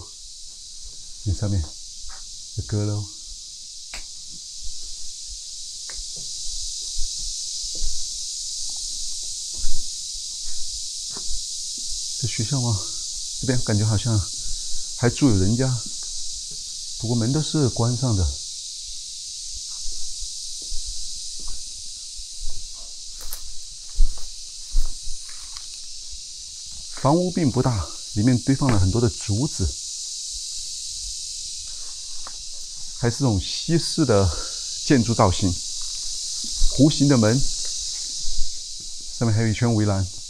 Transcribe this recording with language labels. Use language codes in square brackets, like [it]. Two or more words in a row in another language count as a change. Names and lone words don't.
[zh] 你上面的歌嘍。这學校嗎？這邊感覺好像還住有人家，不過門都是關上的。房屋並不大，裡面堆放了很多的竹子，還是這種西式的建築造型，弧形的門，上面還有一圈圍欄。